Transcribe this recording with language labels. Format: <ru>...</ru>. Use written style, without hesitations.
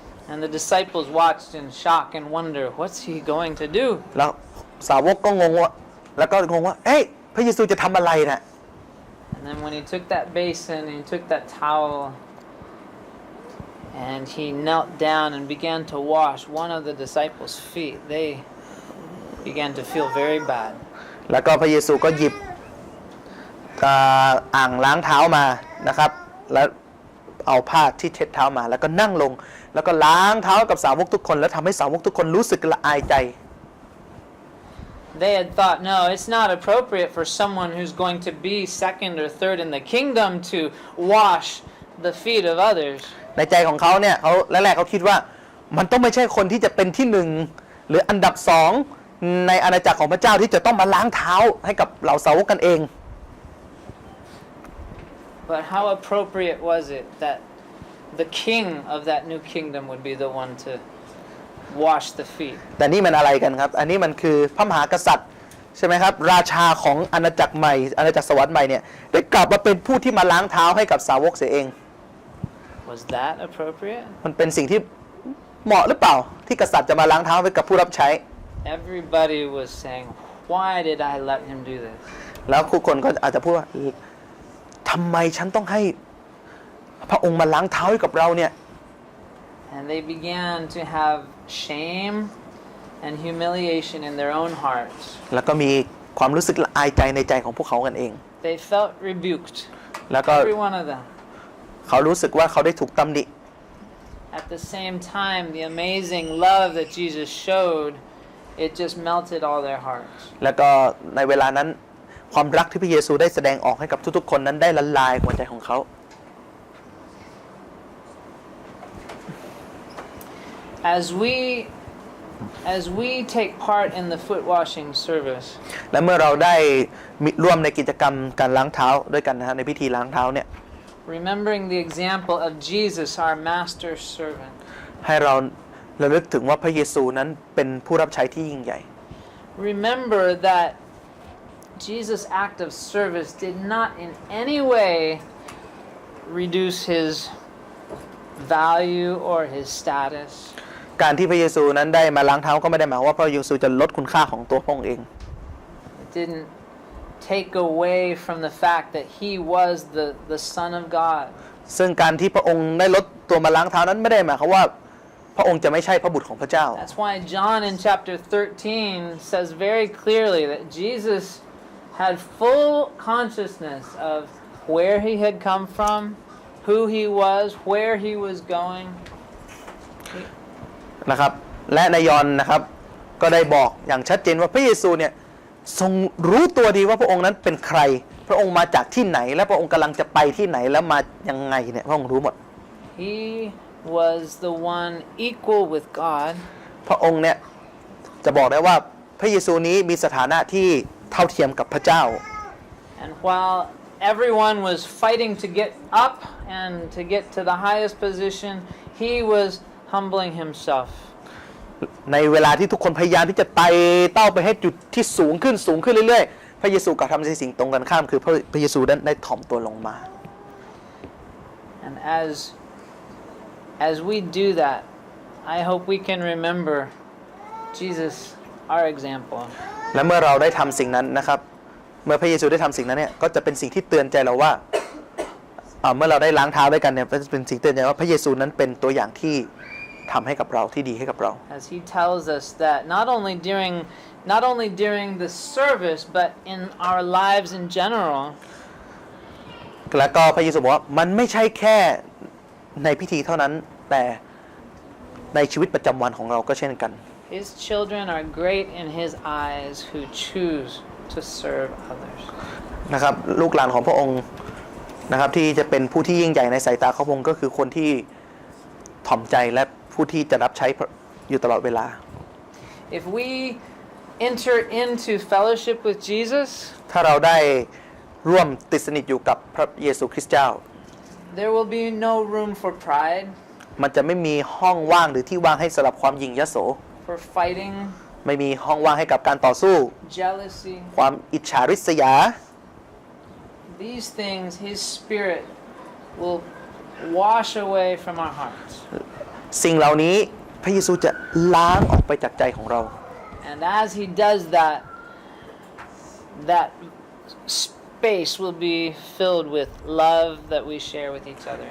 <en>And the disciples watched in shock and wonder, what's he going to do?</en> <th>แล้วสาวกก็งงว่าเอ้ยพระเยซูจะทำอะไรนะ</th> <en>And then when he took that basin and he took that towel and he knelt down and began to wash one of the disciples' feet, they began to feel very bad.</en> <th>แล้วก็พระเยซูก็หยิบอ่างล้างเท้ามานะครับแล้วเอาผ้าที่เช็ดเท้ามาแล้วก็นั่งลงแล้วก็ล้างเท้ากับสาวกทุกคนแล้วทำให้สาวกทุกคนรู้สึกละอายใจ</th> <en>They had thought, no, it's not appropriate for someone who's going to be second or third in the kingdom to wash the feet of others.</en> <th>ในใจของเขาเนี่ยเขาแรกๆเขาคิดว่ามันต้องไม่ใช่คนที่จะเป็นที่หนึ่งหรืออันดับสองในอาณาจักรของพระเจ้าที่จะต้องมาล้างเท้าให้กับเหล่าสาวกกันเอง</th> <en>But how appropriate was it that the king of that new kingdom would be the one to wash the feet?</en> <th>แต่นี่มันอะไรกันครับอันนี้มันคือพระมหากษัตริย์ใช่ไหมครับราชาของอาณาจักรใหม่อาณาจักรสวรรค์ใหม่เนี่ยได้กลับมาเป็นผู้ที่มาล้างเท้าให้กับสาวกเสียเอง</th> <en>Was that appropriate?</en> <th>มันเป็นสิ่งที่เหมาะหรือเปล่าที่กษัตริย์จะมาล้างเท้าให้กับผู้รับใช้</th> <en>Everybody was saying, why did I let him do this?</en> <th>แล้วทุกคนก็อาจจะพูดว่าทำไมฉันต้องให้พระองค์มาล้างเท้าให้กับเราเนี่ย</th> <en>And they began to have shame and humiliation in their own hearts.</en> <th>แล้วก็มีความรู้สึกละอายใจในใจของพวกเขากันเอง</th> <en>They felt rebuked.</en> <th>แล้วก็</th> <en>Every one of them.</en> <th>เขารู้สึกว่าเขาได้ถูกตำหนิ</th> <en>At the same time, the amazing love that Jesus showed, it just melted all their hearts.</en> <th>แล้วก็ในเวลานั้นความรักที่พระเยซูได้แสดงออกให้กับทุกๆคนนั้นได้ละลายหัวใจของเขา</th> <en>As we take part in the foot washing service,</en> <th>และเมื่อเราได้ร่วมในกิจกรรมการล้างเท้าด้วยกันนะฮะในพิธีล้างเท้าเนี่ย</th> <en>remembering the example of Jesus, our master servant,</en> <th>ให้เราระลึกถึงว่าพระเยซูนั้นเป็นผู้รับใช้ที่ยิ่งใหญ่</th> <en>remember that Jesus' act of service did not in any way reduce his value or his status.</en> <th>การที่พระเยซูนั้นได้มาล้างเท้าก็ไม่ได้หมายว่าพระเยซูจะลดคุณค่าของตัวพระองค์เอง</th> <en>It didn't take away from the fact that he was the Son of God.</en> <th>ซึ่งการที่พระองค์ได้ลดตัวมาล้างเท้านั้นไม่ได้หมายความว่าพระองค์จะไม่ใช่พระบุตรของพระเจ้า</th> <en>That's why John in chapter 13 says very clearly that Jesus had full consciousness of where he had come from, who he was, where he was going.</en> <th>นะครับและในยอห์นนะครับก็ได้บอกอย่างชัดเจนว่าพระเยซูเนี่ยทรงรู้ตัวดีว่าพระองค์นั้นเป็นใคร พระองค์มาจากที่ไหนและพระองค์กำลังจะไปที่ไหนแล้วมายังไงเนี่ยพระองค์รู้หมด</th> <en>He was the one equal with God.</en> <th>พระองค์เนี่ยจะบอกได้ว่าพระเยซูนี้มีสถานะที่เท่าเทียมกับพระเจ้า</th> <en>And while everyone was fighting to get up and to get to the highest position, he was humbling himself.</en> <th>ในเวลาที่ทุกคนพยายามที่จะไต่เต้าไปให้จุดที่สูงขึ้นเรื่อยๆพระเยซูกลับทำในสิ่งตรงกันข้ามคือพระเยซูได้ถ่อมตัวลงมา</th> <en>And as we do that, I hope we can remember Jesus, our example.</en> <th>และเมื่อเราได้ทำสิ่งนั้นนะครับเมื่อพระเยซูได้ทำสิ่งนั้นเนี่ยก็จะเป็นสิ่งที่เตือนใจเราว่าเมื่อเราได้ล้างเท้าด้วยกันเนี่ยก็จะเป็นสิ่งเตือนใจว่าพระเยซูนั้นเป็นตัวอย่างที่ทำให้กับเราที่ดีให้กับเรา</th> <en>As he tells us that not only during the service but in our lives in general.</en> <th>แล้วก็พระเยซูบอกว่ามันไม่ใช่แค่ในพิธีเท่านั้นแต่ในชีวิตประจำวันของเราก็เช่นกัน</th> <en>His children are great in his eyes who choose to serve others.</en> <th>นะครับลูกหลานของพระองค์นะครับที่จะเป็นผู้ที่ยิ่งใหญ่ในสายตาของพระองค์ก็คือคนที่ถ่อมใจและผู้ที่จะรับใช้อยู่ตลอดเวลา</th> <en>If we enter into fellowship with Jesus,</en> <th>ถ้าเราได้ร่วมติดสนิทอยู่กับพระเยซูคริสต์เจ้า</th> <en>there will be no room for pride,</en> <th>มันจะไม่มีห้องว่างหรือที่ว่างให้สำหรับความหยิ่งยโส</th> <en>for fighting,</en> <th>ไม่มีห้องว่างให้กับการต่อสู้</th> <en>jealousy.</en> <th>ความอิจฉาริษยา</th> <en>These things, his spirit will wash away from our hearts.</en> <th>สิ่งเหล่านี้พระเยซูจะล้างออกไปจากใจของเรา</th> <en>And as he does that, that space will be filled with love that we share with each other.</en>